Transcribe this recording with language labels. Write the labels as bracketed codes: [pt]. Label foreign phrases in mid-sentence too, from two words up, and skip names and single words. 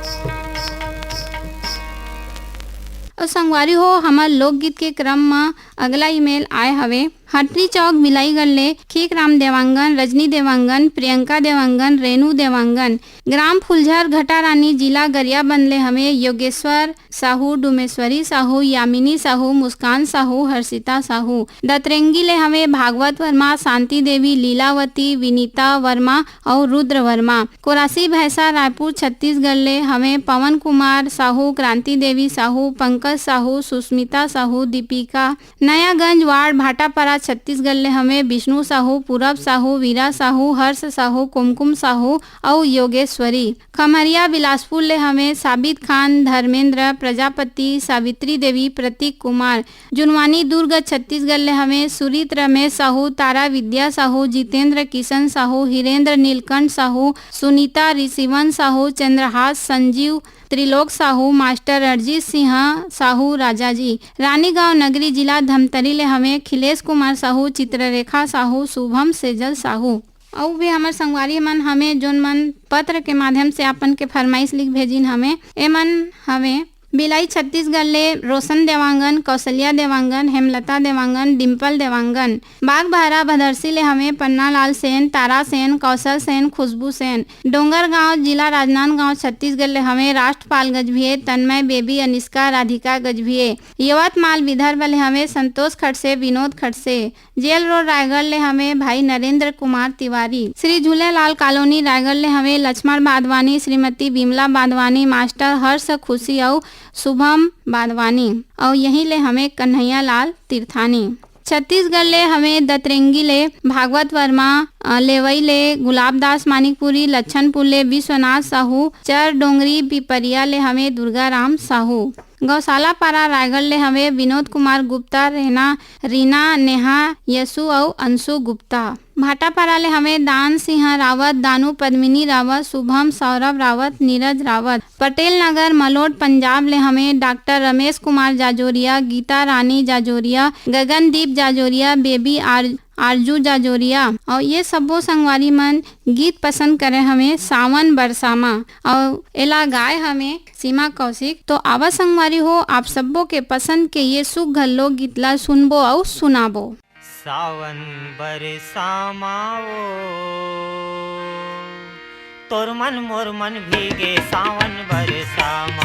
[hne] और संगवारी हो हमार लोकगीत के क्रम में अगला ईमेल आए हवे। हटरी चौक बिलाईगढ़ ले खीक राम देवांगन, रजनी देवांगन, प्रियंका देवांगन, रेणु देवांगन, ग्राम फुलझर घटा रानी, जिला गरियाबंद ले हमें योगेश्वर साहू, डुमेश्वरी साहू, यामिनी साहू, मुस्कान साहू, हर्षिता साहू। दतरेंगी ले हमें भागवत वर्मा, शांति देवी, लीलावती, विनीता वर्मा और रुद्र वर्मा। कोरासी भैंसा रायपुर छत्तीसगढ़ ले हमें पवन कुमार साहू, क्रांति देवी साहू, पंकज साहू, सुस्मिता साहू, दीपिका। नयागंज वार्ड भाटापारा छत्तीसगढ़ ले हमें विष्णु साहू, पूरब साहू, वीरा साहू, हर्ष साहू, कुमकुम साहू और योगेश्वरी। खमरिया बिलासपुर ले हमें साबित खान, धर्मेंद्र, प्रजापति, सावित्री देवी, प्रतीक कुमार। जुनवानी दुर्ग छत्तीसगढ़ ले हमें सुरीत रमेश साहू, तारा विद्या साहू, जितेंद्र किशन साहू, हिरेंद्र नीलकंठ साहू, सुनीता ऋषिवन साहू, चंद्रहास संजीव, त्रिलोक साहू, मास्टर अरजीत सिंह साहू, राजाजी। रानीगांव नगरी जिला धमतरी ले हमें खिलेश कुमार साहू, चित्ररेखा साहू, शुभम सेजल साहू। और भी हमारे संगवारी मन हमें जोन मन पत्र के माध्यम से अपन के फरमाइश लिख भेजिन हमें एमन हमें बिलाई छत्तीसगढ़ ले रोशन देवांगन, कौशल्या देवांगन, हेमलता देवांगन, डिम्पल देवांगन। बाग बहरा भदरसी ले हमें पन्नालाल सेन, तारा सेन, कौशल सेन, खुशबू सेन। डोंगरगांव जिला राजनांदगांव छत्तीसगढ़ ले हमें राष्ट्रपाल गजभिये, तन्मय बेबी, अनिष्का, राधिका गजभिये। यवतमाल विदर्भ ले हमें संतोष खड़से, विनोद खड़से। जेल रोड रायगढ़ ले हमें भाई नरेंद्र कुमार तिवारी। श्री झूलेलाल कॉलोनी रायगढ़ ले हमें लक्ष्मण बादवानी, श्रीमती बिमला बादवानी, मास्टर हर्ष खुशी और शुभम बादवानी। और यहीं ले हमें कन्हैया लाल तीर्थानी। छत्तीसगढ़ ले हमें दतरेंगी ले भागवत वर्मा, लेवई ले गुलाबदास मानिकपुरी, लच्छनपुर ले विश्वनाथ साहू, चर डोंगरी पिपरिया ले हमें दुर्गाराम साहू। गौशाला पारा रायगढ़ ले हमें विनोद कुमार गुप्ता, रीना, नेहा, यशु और अंशु गुप्ता। भाटापारा ले हमें दान सिंह रावत, दानू पद्मिनी रावत, शुभम सौरभ रावत, नीरज रावत। पटेल नगर मलोट पंजाब ले हमें डॉक्टर रमेश कुमार जाजोरिया, गीता रानी जाजोरिया, गगनदीप जाजोरिया, बेबी आरजू जाजोरिया। और ये सबो संगवारी मन गीत पसंद करे हमें सावन बरसामा और एला गाय हमें सीमा कौशिक। तो आवा संगवारी हो आप सबो के पसंद के ये सुघर लोक गीत ला सुनबो और सुनाबो। सावन बरसामाओ तोर मन मोर मन भीगे सावन बरसामा।